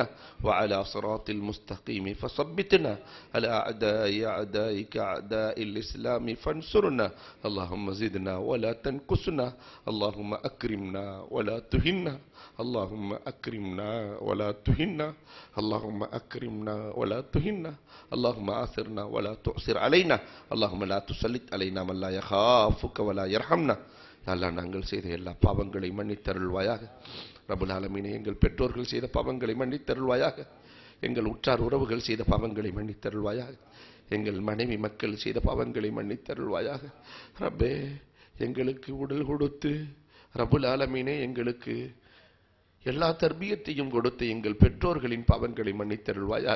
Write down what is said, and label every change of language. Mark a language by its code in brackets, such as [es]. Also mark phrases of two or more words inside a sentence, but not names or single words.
[ar] وعلى صراط المستقيم فثبتنا على أعدائك أعداء الإسلام فانصرنا اللهم زدنا ولا تنقصنا اللهم أكرمنا ولا تهنا اللهم أكرمنا ولا تهنا اللهم أكرمنا ولا تهنا اللهم آثرنا ولا تؤثر علينا اللهم لا تسلط علينا من لا يخافك ولا يرحمنا [ta] அல்லாஹ் நாங்கள் செய்த எல்லா பாவங்களை மன்னித்தருள்வாயாக. [ar] رب العالمين [ta] எங்கள் பெற்றோர்கள் செய்த பாவங்களை மன்னித்தருள்வாயாக. எங்கள் உற்றார் உறவுகள் செய்த பாவங்களை மன்னித்தருள்வாயாக. எங்கள் மனைவி மக்கள் செய்த பாவங்களை மன்னித்தருள்வாயாக. ரப்பே எங்களுக்கு உடல் கொடுத்து [ar] رب العالمين [ta] எங்களுக்கு எல்லா தர்பியத்தையும் கொடுத்து எங்கள் பெற்றோர்களின் பாவங்களை மன்னித்தருள்வாயாக.